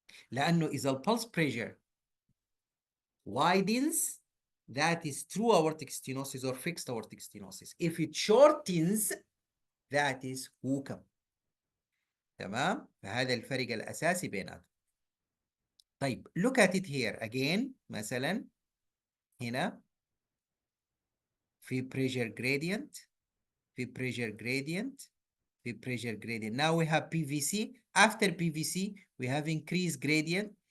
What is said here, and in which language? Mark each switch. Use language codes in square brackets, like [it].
[ar] لأنه إذا البلس [en] pressure widens, that is true aortic stenosis or fixed aortic stenosis. If it shortens, that is Hookham. [ar] تمام؟ فهذا الفرق الأساسي بيناتهم. طيب [en] look at it here again. [ar] مثلا هنا في [en] pressure gradient، في pressure gradient، في pressure gradient. Now we have PVC. After PVC, we have increased gradient.